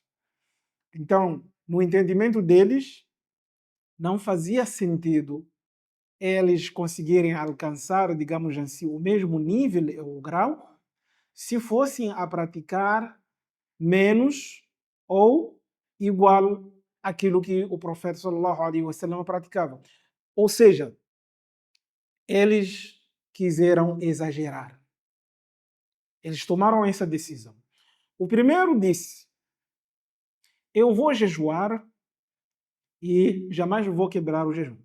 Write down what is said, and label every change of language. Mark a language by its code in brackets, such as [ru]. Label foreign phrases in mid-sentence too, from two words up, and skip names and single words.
[pt] Então, no entendimento deles, não fazia sentido eles conseguirem alcançar, digamos assim, o mesmo nível ou grau se fossem a praticar menos ou igual àquilo que o profeta [ar] صلى الله عليه وسلم [pt] praticava. Ou seja, eles quiseram exagerar. Eles tomaram essa decisão. O primeiro disse: eu vou jejuar e jamais vou quebrar o jejum.